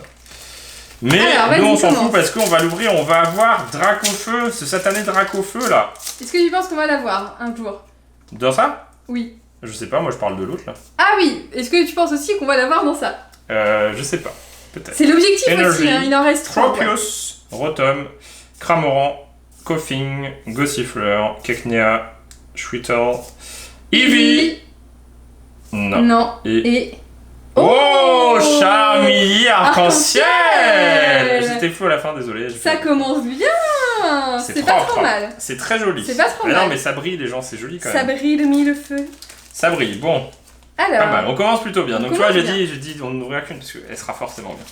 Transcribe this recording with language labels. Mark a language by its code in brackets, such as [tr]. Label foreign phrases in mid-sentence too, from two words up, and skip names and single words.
[fr] Mais nous, on s'en fout parce qu'on va l'ouvrir, on va avoir Dracofeu, ce satané Dracofeu là. Est-ce que tu penses qu'on va l'avoir un jour? Dans ça? Oui. Je sais pas, moi je parle de l'autre là. Ah oui, est-ce que tu penses aussi qu'on va l'avoir dans ça? Je sais pas, peut-être. C'est l'objectif aussi, hein, il en reste 3. Tropius, Rotom, Cramoran, Koffing, Gossifleur, Keknia, Schwittle, Eevee. Non. Et... Oh, Charmilly arc-en-ciel. J'étais fou à la fin, désolé. Ça commence bien. C'est pas trop mal. C'est très joli. C'est pas trop mal. Non, mais ça brille, les gens, c'est joli quand même. Ça brille le mille feu. Ça brille, bon. Alors. Pas mal, on commence plutôt bien. Donc tu vois, j'ai dit on n'ouvrira qu'une parce qu'elle sera forcément bien.